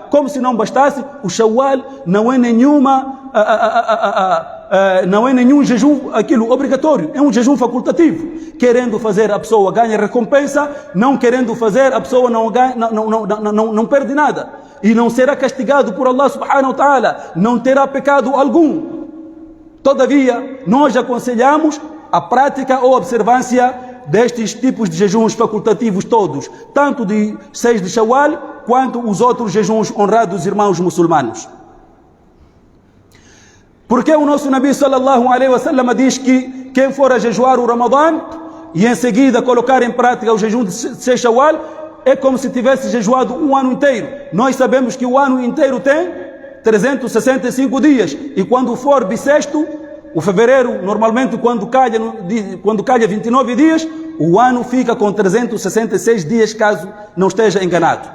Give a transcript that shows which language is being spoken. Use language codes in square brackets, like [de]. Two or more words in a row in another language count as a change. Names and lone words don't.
[pt] Como se não bastasse, o Shawwal não é nenhum jejum aquilo obrigatório, é um jejum facultativo. Querendo fazer, a pessoa ganha recompensa, não querendo fazer, a pessoa não perde nada. E não será castigado por [ar] الله سبحانه وتعالى, [pt] não terá pecado algum. Todavia, nós aconselhamos a prática ou observância destes tipos de jejuns facultativos todos, tanto de 6 de Shawwal, quanto os outros jejuns honrados irmãos muçulmanos. Porque o nosso [ar] نبي صلى الله عليه وسلم [pt] diz que quem for a jejuar o Ramadã e em seguida colocar em prática o jejum de 6 Shawwal, é como se tivesse jejuado um ano inteiro. Nós sabemos que o ano inteiro tem 365 dias, e quando for bissexto, o fevereiro, normalmente quando calha 29 dias, o ano fica com 366 dias, caso não esteja enganado.